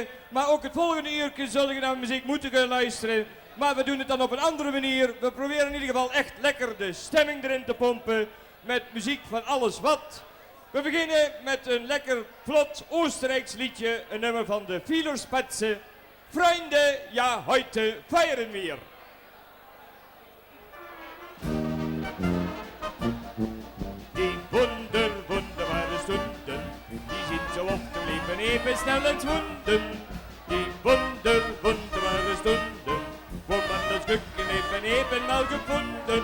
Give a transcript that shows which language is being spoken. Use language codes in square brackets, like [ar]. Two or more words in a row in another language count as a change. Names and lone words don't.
[nl] Maar ook het volgende uur zul je naar muziek moeten kunnen luisteren. Maar we doen het dan op een andere manier. We proberen in ieder geval echt lekker de stemming erin te pompen met muziek van alles wat. We beginnen met een lekker vlot Oostenrijks liedje, een nummer van de Fiederspatze. Vrienden, ja, [de] heute feiern wir. Die wunderbare Stunden, die sind so oft im Leben eben schnell entschwunden. Die wunderbare Stunden, wo man das Glück eben mal gefunden.